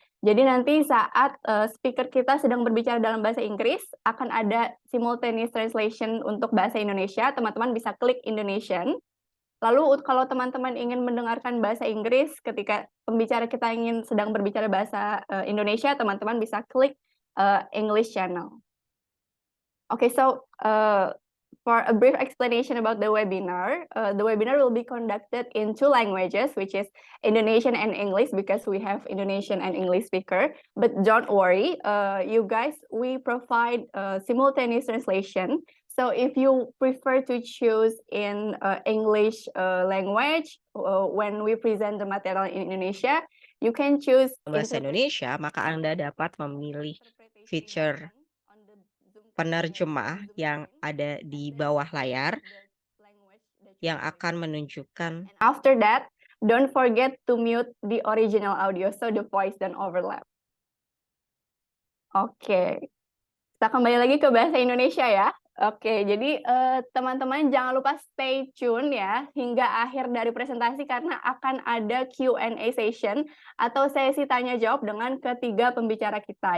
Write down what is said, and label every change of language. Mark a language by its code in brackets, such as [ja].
[id] Jadi nanti saat speaker kita sedang berbicara dalam bahasa Inggris, akan ada simultaneous translation untuk bahasa Indonesia, teman-teman bisa klik Indonesian. Lalu kalau teman-teman ingin mendengarkan bahasa Inggris ketika pembicara kita sedang berbicara bahasa Indonesia, teman-teman bisa klik English channel. [en] Okay, so for a brief explanation about the webinar will be conducted in 2 languages, which is Indonesian and English, because we have Indonesian and English speaker. But don't worry, you guys, we provide simultaneous translation. So if you prefer to choose in English language when we present the material in Indonesia, you can choose [id] Bahasa Indonesia, maka Anda dapat memilih fitur penerjemah yang ada di bawah layar yang akan menunjukkan. [en] After that, don't forget to mute the original audio so the voice don't overlap. [id] Oke, kita kembali lagi ke bahasa Indonesia ya. Oke, jadi teman-teman jangan lupa [en] stay tune [id] ya hingga akhir dari presentasi karena akan ada [en] Q&A session [id] atau sesi tanya jawab dengan ketiga pembicara kita.